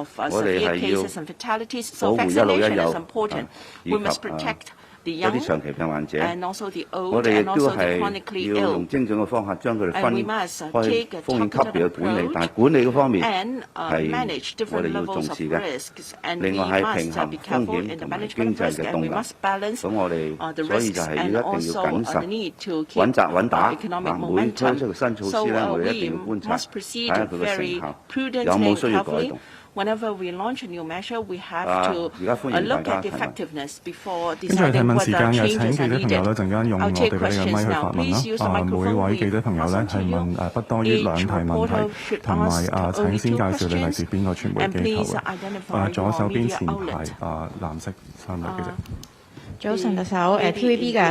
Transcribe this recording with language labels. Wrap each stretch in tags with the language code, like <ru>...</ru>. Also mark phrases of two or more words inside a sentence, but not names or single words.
<yue>我哋係要保護一老一幼以及嗰啲長期病患者，我哋亦都係要用精準嘅方法將佢哋分開風險級別嘅管理，但係管理嗰方面係我哋要重視嘅。另外係平衡風險同埋經濟嘅動能。咁我哋所以就係一定要謹慎、穩紮穩打。每推出個新措施咧，我哋一定要觀察，睇下佢嘅成效有冇需要改動。</yue> <en>Whenever we launch a new measure, we have to look at the effectiveness before</en> <yue>跟住係提</yue> <en>deciding</en> <yue>問時</yue> <en>whether</en> <yue>間，有</yue> <en>changes</en> <yue>請</yue> <en>are</en> <yue>記者朋友咧</yue> <en>needed.</en> <yue>陣間用我哋嘅呢個咪去發問啦。每位記者朋友咧係問不多於2題問題，同埋請先介紹你嚟自邊個傳媒機構嘅。左手邊前排藍色衫嘅記者。早晨，特首TVB 嘅。</yue>